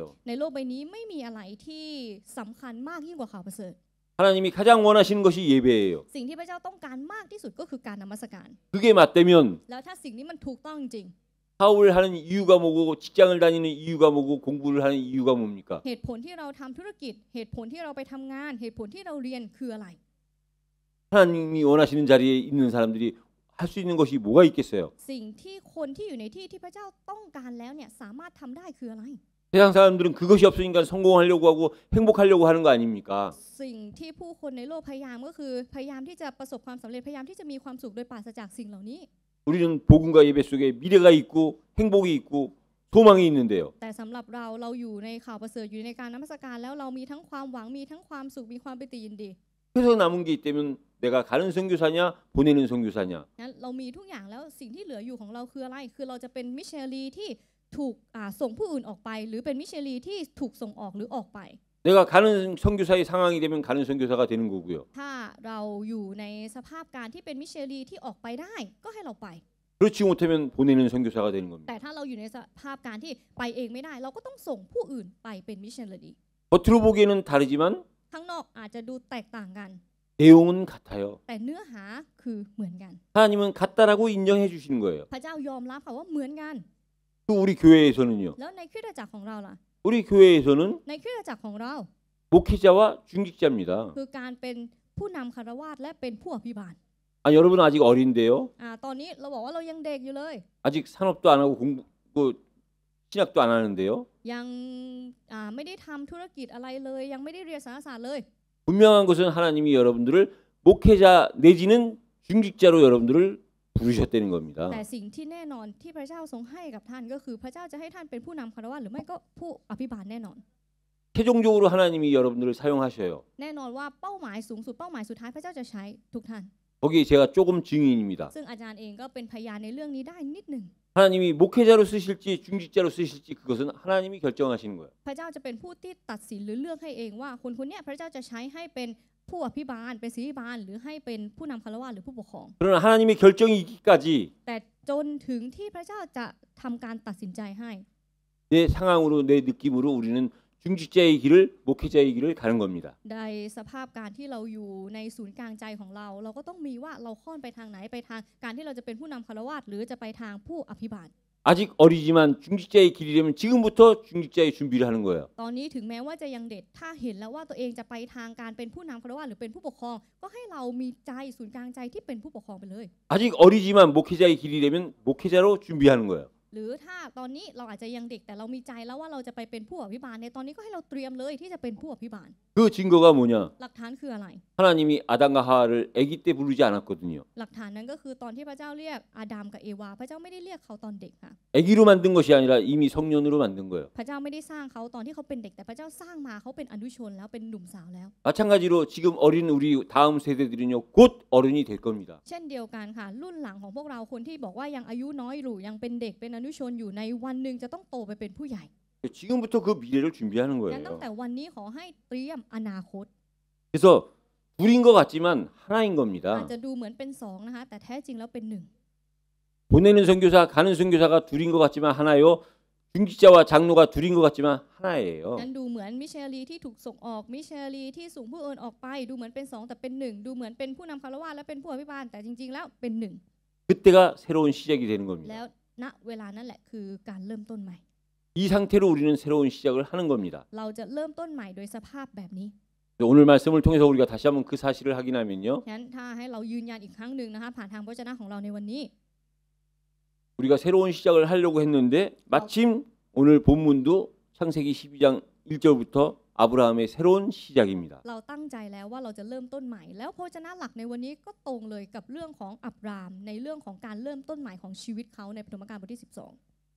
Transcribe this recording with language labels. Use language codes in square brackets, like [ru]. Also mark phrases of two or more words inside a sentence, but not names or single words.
[th] ในโลกใบนี้ไม่มีอะไรที่สำคัญมากยิ่งกว่าข่าวประเสริฐ [ko] 하나님이 가장 원하시는 것이 예배예요. [th] สิ่งที่พระเจ้าต้องการมากที่สุดก็คือการนมัสการ [ko] 그게 맞대면 [th] แล้วถ้าสิ่งนี้มันถูกต้องจริง [ko] 사업을 하는 이유가 뭐고 직장을 다니는 이유가 뭐고 공부를 하는 이유가 뭡니까? [th] เหตุผลที่เราทำธุรกิจเหตุผลที่เราไปทำงานเหตุผลที่เราเรียนคืออะไร [ko] 하나님이 원하시는 자리에 있는 사람들이 할 수 있는 것이 뭐가 있겠어요? [th] สิ่งที่คนที่อยู่ในที่ที่พระเจ้าต้องการแล้วเนี่ยสามารถทำได้คืออะไร [ko] 세상 사람들은 그것이 없으니까 성공하려고 하고 행복하려고 하는 거 아닙니까? [th] สิ่งที่ผู้คนในโลกพยายามก็คือพยายามที่จะประสบความสำเร็จพยายามที่จะมีความสุขโดยปราศจากสิ่งเหล่านี้ [ko] 우리는 복음과 예배 속에 미래가 있고 행복이 있고 소망이 있는데요. [th] แต่สำหรับเราอยู่ในข่าวประเสริฐอยู่ในการนมัสการแล้วเรามีทั้งความหวังมีทั้งความสุขมีความปิติยินดี [ko] 그래서 남은 게 있다면 내가 가는 선교사냐 보내는 선교사냐. [th] งั้นเรามีทุกอย่างแล้วสิ่งที่เหลืออยู่ของเราคืออะไรคือเราจะเป็นมิชชันนารีที่ถูกส่งผู้อื่นออกไปหรือเป็นมิชชันนารีที่ถูกส่งออกหรือออกไป [ko] 내가 가는 선교사의 상황이 되면 가는 선교사가 되는 거고요. [th] ถ้าเราอยู่ในสภาพการที่เป็นมิชชันนารีที่ออกไปได้ก็ให้เราไป [ko] 그렇지 못하면 보내는 선교사가 되는 겁니다. [th] แต่ถ้าเราอยู่ในสภาพการที่ไปเองไม่ได้เราก็ต้องส่งผู้อื่นไปเป็นมิชชันนารี [ko] 겉으로 보기에는 다르지만 [th] ข้างนอกอาจจะดูแตกต่างกัน [ko] 내용은 같아요. [th] แต่เนื้อหาคือเหมือนกัน [ko] 하나님은 같다라고 인정해 주시는 거예요. [th] พระเจ้ายอมรับค่ะว่าเหมือนกัน [ko] 또 우리 교회에서는요. [th] แล้วในคริสตจักรของเราล่ะ [ko] 우리 교회에서는 [th] ในคริสตจักรของเรา [ko] 목회자와 중직자입니다. [th] คือการเป็นผู้นำคารวาสและเป็นผู้อภิบาล [ko] 여러분 아직 어린데요. [th] ตอนนี้เราบอกว่าเรายังเด็กอยู่เลย [ko] 아직 산업도 안 하고 공부 신학도 안 하는데요. [th] ยังไม่ได้ทำธุรกิจอะไรเลยยังไม่ได้เรียนสารศาสตร์เลย [ko] 분명한 것은 하나님이 여러분들을 목회자 내지는 중직자로 여러분들을 부르셨다는 겁니다. [th] แต่สิ่งที่แน่นอนที่พระเจ้าทรงให้กับท่านก็คือพระเจ้าจะให้ท่านเป็นผู้นำคารวะหรือไม่ก็ผู้อภิบาลแน่นอน [ko] 최종적으로 하나님이 여러분들을 사용하셔요. [th] แน่นอนว่าเป้าหมายสูงสุดเป้าหมายสุดท้ายพระเจ้าจะใช้ทุกท่าน [ko] 거기에 제가 조금 증인입니다. [th] ซึ่งอาจารย์เองก็เป็นพยานในเรื่องนี้ได้นิดหนึ่ง [ko] 하나님이 목회자로 쓰실지 중직자로 쓰실지 그것은 하나님이 결정하시는 거예요. [th] พระเจ้าจะเป็นผู้ที่ตัดสินหรือเลือกให้เองว่าคนคนนี้พระเจ้าจะใช้ให้เป็นผู้อภิบาลเป็นศิริบาลหรือให้เป็นผู้นำคารวะหรือผู้ปกครอง [ko] 그러나 하나님의 결정이 있기까지 [th] แต่จนถึงที่พระเจ้าจะทำการตัดสินใจให้ [ko] 내 상황으로 내 느낌으로 우리는 중직자의 길을 목회자의 길을 가는 겁니다. [th] ในสภาพการที่เราอยู่ในศูนย์กลางใจของเราเราก็ต้องมีว่าเราค่อนไปทางไหนไปทางการที่เราจะเป็นผู้นำคารวะหรือจะไปทางผู้อภิบาล [ko] 아직 어리지만 중직자의 길이라면 지금부터 중직자의 준비를 하는 거예요. [th] ตอนนี้ถึงแม้ว่าจะยังเด็กถ้าเห็นแล้วว่าตัวเองจะไปทางการเป็นผู้นำคารวะหรือเป็นผู้ปกครองก็ให้เรามีใจศูนย์กลางใจที่เป็นผู้ปกครองไปเลย [ko] 아직 어리지만 목회자의 길이라면 목회자로 준비하는 거예요. [th] หรือถ้าตอนนี้เราอาจจะยังเด็กแต่เรามีใจแล้วว่าเราจะไปเป็นผู้อภิบาลในตอนนี้ก็ให้เราเตรียมเลยที่จะเป็นผู้อภิบาล [ko] 그 증거가 뭐냐? [th] หลักฐานคืออะไร [ko] 하나님이 아담과 하와를 아기 때 부르지 않았거든요. [th] หลักฐานนั้นก็คือตอนที่พระเจ้าเรียกอาดัมกับเอวาพระเจ้าไม่ได้เรียกเขาตอนเด็กค่ะ [ko] 아기로 만든 것이 아니라 이미 성년으로 만든 거예요. [th] พระเจ้าไม่ได้สร้างเขาตอนที่เขาเป็นเด็กแต่พระเจ้าสร้างมาเขาเป็นอนุชนแล้วเป็นหนุ่มสาวแล้ว [ko] 마찬가지로 지금 어린 우리 다음 세대들은요 곧 어른이 될 겁니다. [th] เช่นเดียวกันค่ะรุ่นหลังของพวกเราคนที่บอกว่ายังอายุน้อยอยู่ยังเป็นเด็กเป็นอนุชนอยู่ในวันหนึ่งจะต้องโตไปเป็นผู้ใหญ่ [ko] 지금부터 그 미래를 준비하는 [th] งั้นตั้ง [ko] 거예요. [th] แต่วันนี้ขอให้เตรียมอนาคต [ko] 그래서 둘인 것 같지만 하나인 [th] อาจ [ko] 겁니다. [th] จะดูเหมือนเป็นสองนะคะแต่แท้จริงแล้วเป็นหนึ่ง [ko] 보내는 선교사, 가는 선교사가 둘인 것 같지만 하나요. 중직자와 장로가 둘인 것 같지만 하나예요. [th] งั้นดูเหมือนมิชชันนารีที่ถูกส่งออกมิชชันนารีที่ส่งผู้อื่นออกไปดูเหมือนเป็นสองแต่เป็นหนึ่งดูเหมือนเป็นผู้นำคารวะและเป็นผู้อภิบาลแต่จริงๆแล้วเป็นหนึ่ง [ko] 그때가 새로운 시작이 되는 [th] แล้ [ko] 겁니다. [th] วณเวลานั้นแหละคือการเริ่มต้นใหม่ [ko] 이 상태로 우리는 새로운 시작을 하는 겁니다. [th] เราจะเริ่มต้นใหม่โดยสภาพแบบนี้ [ko] 오늘 말씀을 통해서 우리가 다시 한번 그 사실을 확인하면요. [th] ฉะนั้นถ้าให้เรายืนยันอีกครั้งหนึ่งนะคะผ่านทางพระวจนะของเราในวันนี้ [ko] 우리가 새로운 시작을 하려고 했는데 마침 오늘 본문도 창세기 12장 1절부터 아브라함의 새로운 시작입니다. [th] เราตั้งใจแล้วว่าเราจะเริ่มต้นใหม่แล้วพระวจนะหลักในวันนี้ก็ตรงเลยกับเรื่องของอับรามในเรื่องของการเริ่มต้นใหม่ของชีวิตเขาในปฐมกาลบทที่ 12